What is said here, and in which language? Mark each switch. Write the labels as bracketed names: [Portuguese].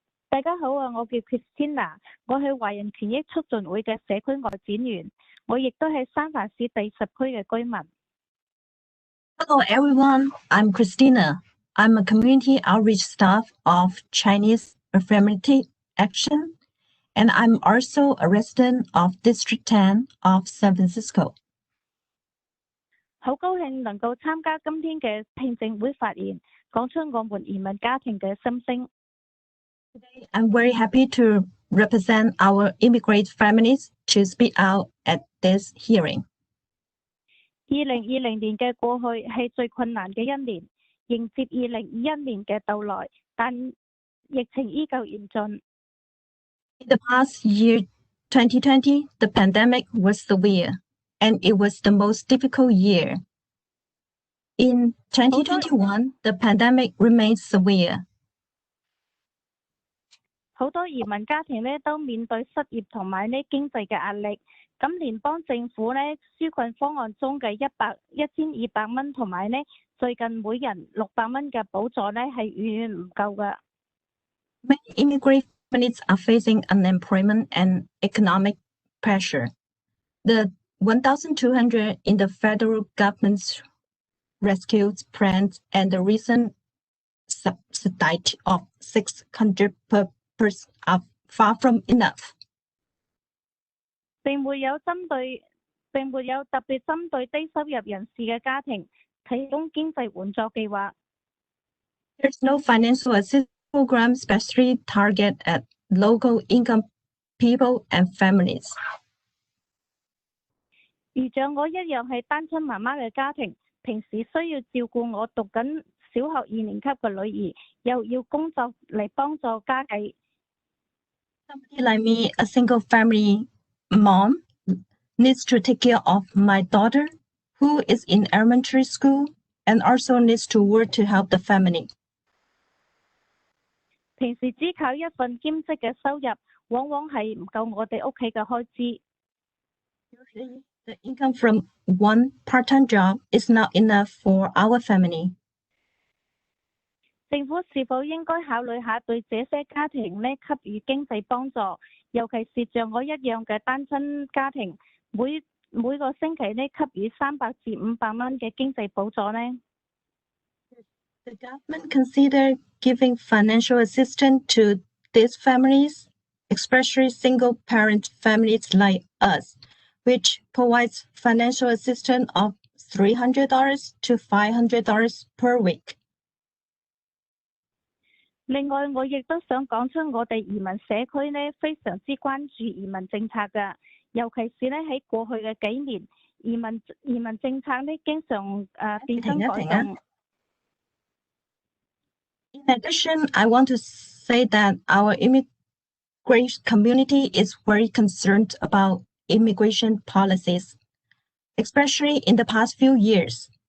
[Cantonese] 大家好啊，我叫 Christina， 我係華人權益促進會嘅社區外展員，我亦都係三藩市第10區嘅居民。 [English] Hello everyone, I'm Christina. I'm a community outreach staff of Chinese Affirmative Action, and I'm also a resident of District 10 of San Francisco. [Cantonese] 好高興能夠參加今天嘅聽證會發言，講出我們移民家庭嘅心聲。 [English] Today, I'm very happy to represent our immigrant families to speak out at this hearing. [Cantonese] 2020年嘅過去係最困難嘅一年，迎接2021年嘅到來，但疫情依舊嚴峻。 [English] In the past year, 2020, the pandemic was severe, and it was the most difficult year. In 2021, the pandemic remains severe. [Cantonese] 好多移民家庭咧都面對失業同埋呢經濟嘅壓力。咁聯邦政府咧紓困方案中嘅1200蚊同埋呢最近每人600蚊嘅補助咧係遠遠唔夠㗎。 [English] Many immigrant families are facing unemployment and economic pressure. The $1,200 in the federal government's rescue plan and the recent subsidy of $600 per person are far from enough. [Cantonese] 並沒有特別針對低收入人士嘅家庭提供經濟援助計劃。 [English] There's no financial assistance program specially target at local income people and families. [Cantonese] 如像我一樣係單親媽媽嘅家庭，平時需要照顧我讀緊小學2年級嘅女兒，又要工作嚟幫助家計。 [English] Somebody like me, a single family mom, needs to take care of my daughter, who is in elementary school, and also needs to work to help the family. [Cantonese] 平時只靠一份兼職嘅收入，往往係唔夠我哋屋企嘅開支。 [English] Usually, the income from one part-time job is not enough for our family. [Cantonese] 政府是否應該考慮下對這些家庭呢給予經濟幫助，尤其是像我一樣嘅單親家庭，每個星期呢給予300至500蚊嘅經濟補助呢？ [English] The government consider giving financial assistance to these families, especially single-parent families like us, which provides financial assistance of $300 to $500 per week. [Cantonese] 另外，我亦都想講出我哋移民社區呢非常之關注移民政策嘅，尤其是呢喺過去嘅幾年，移民政策呢經常變更改動。 [English] In addition, I want to say that our immigrant community is very concerned about immigration policies, especially in the past few years.